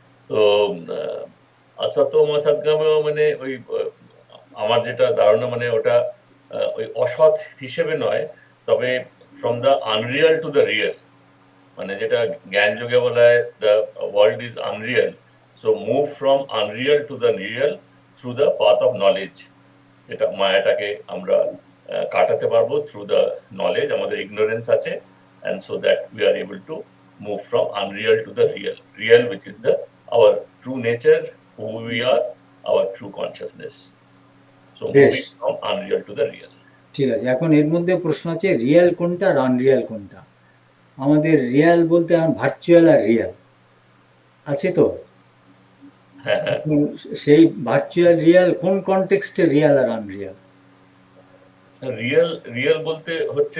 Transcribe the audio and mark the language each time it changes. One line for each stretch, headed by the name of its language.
Bangla: তো অসত অসৎগামী মানে ওই আমার যেটা ধারণা, মানে ওটা ওই অসৎ হিসেবে নয়, তবে
English: from the unreal to the real,
Bangla: মানে যেটা জ্ঞান যোগে বলা হয়
English: The world is unreal, so move from unreal to the real through the path of knowledge.
Bangla: যেটা মায়াটাকে আমরা কাটাতে পারবো থ্রু দ্য নলেজ, আমাদের ইগনোরেন্স আছে,
English: and so that we are able to move from unreal to the real which is the our true nature, who we are, our true consciousness. So moving from unreal to the real.
Bangla: ঠিক আছে, এখন এর মধ্যে প্রশ্ন আছে real কোনটা আর unreal কোনটা। আমাদের রিয়েল বলতে ভার্চুয়াল আর রিয়েল আছে তো। সেই ভার্চুয়াল রিয়েল কোন কনটেক্সটে রিয়েল আর আনরিয়াল? রিয়েল রিয়েল বলতে হচ্ছে